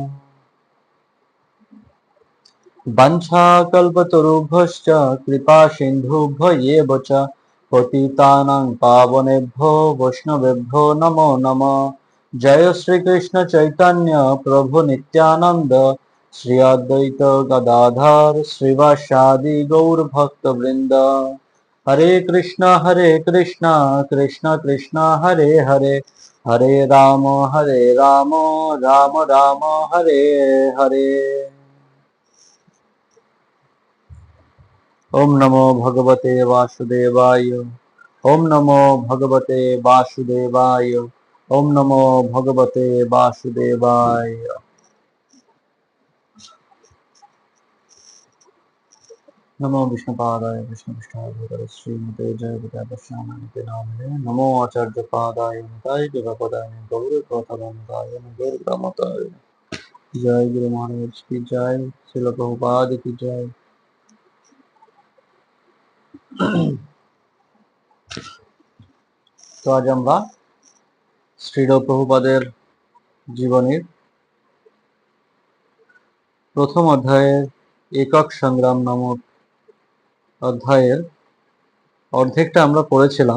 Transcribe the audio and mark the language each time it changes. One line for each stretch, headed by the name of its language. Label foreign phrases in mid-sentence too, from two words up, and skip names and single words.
Sanskrit: वंशाकल्पतरुभ्यश्च कृपा सिन्धुभ्य च पतितानां पावनेभ्यो वैष्णवेभ्यो नमो नमः। जय श्री कृष्ण चैतन्य प्रभु नित्यानंद श्री अद्वैत गदाधर श्रीवासादि गौर भक्त वृंद। हरे कृष्णा कृष्णा कृष्णा हरे हरे हरे राम राम राम हरे हरे। ओम नमो भगवते वासुदेवाय। ओम नमो भगवते वासुदेवाय। ओम नमो भगवते वासुदेवाय। नमो विष्णुपादाय विष्णुपृष्ठाय श्रीमते जयपताश्यामते नामिने। नमो आचार्य पादाय निताय गौरपदाय गौरकथाय गौरग्रामताय।
Hindi: जय गुरु महाराज की जय। श्रील प्रभुपाद की जय।
Bangla: তো আজ আমরা শ্রীল প্রভুপাদের জীবনীর প্রথম অধ্যায়ের একক সংগ্রাম নামক অধ্যায়ের অর্ধেকটা আমরা পড়েছিলাম।